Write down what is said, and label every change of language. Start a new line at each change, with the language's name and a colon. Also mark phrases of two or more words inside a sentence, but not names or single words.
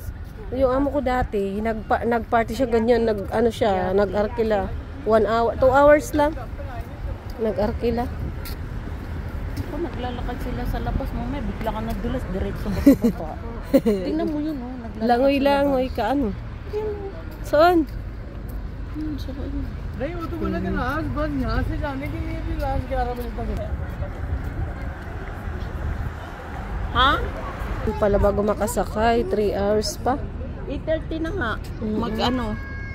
Filipino: Yung amo ko dati, nagparty siya ganyan, nag-arkila. 1 hour, 2 hours lang. Nag-arkila. Kung naglalakad sila sa labas mo, may bigla ka nadulas, diretso baba. Tingnan mo yun, no? Langoy-langoy ka, ano? Saan? Saan?
Hindi: नहीं वो तो बोला कि आज बस यहाँ से जाने के लिए भी लास्ट 11 बजे तक है। Ha?
Filipino: Pala bago makasakay, 3 hours pa. 8:30 na nga. Mag ano?